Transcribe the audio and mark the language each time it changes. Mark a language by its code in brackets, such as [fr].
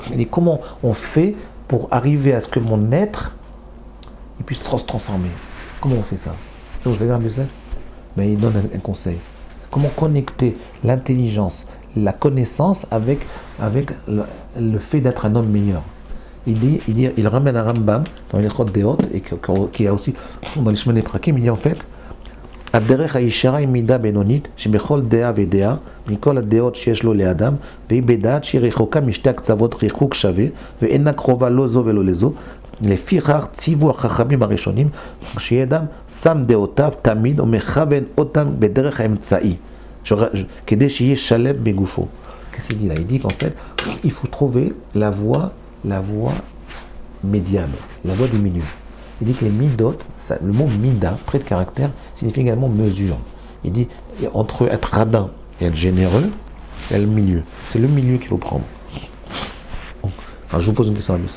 [fr] Il dit comment on fait pour arriver à ce que mon être il puisse se transformer. Comment on fait ça? Ça vous savez, Rabbi Yosef? Mais il donne un conseil. comment connecter l'intelligence, la connaissance avec le fait d'être un homme meilleur. Il ramène un Rambam dans les Chod Deot, et qui a aussi dans les Shemone Prakim, il dit en fait, [he] הדרך הישרה היא מידה בינונית, שבכל דעה ודעה, מכל הדעות שיש לו לאדם, והיא בדעת שהיא רחוקה משתי הקצוות ריחוק שווה, ואינה קרובה לא זו ולא לזו. לפיכך ציוו החכמים הראשונים, שיהיה אדם שם דעותיו תמיד ומכוון אותם בדרך האמצעי, כדי שיהיה שלם בגופו. [fr] Qu'est-ce qu'il dit là? Il dit qu'en fait, il faut trouver la voie médiane, la voie du milieu. Il dit que les midot, le mot mida, trait de caractère, signifie également mesure. Il dit entre être radin et être généreux, il y a le milieu. C'est le milieu qu'il faut prendre. Alors je vous pose une question à lui.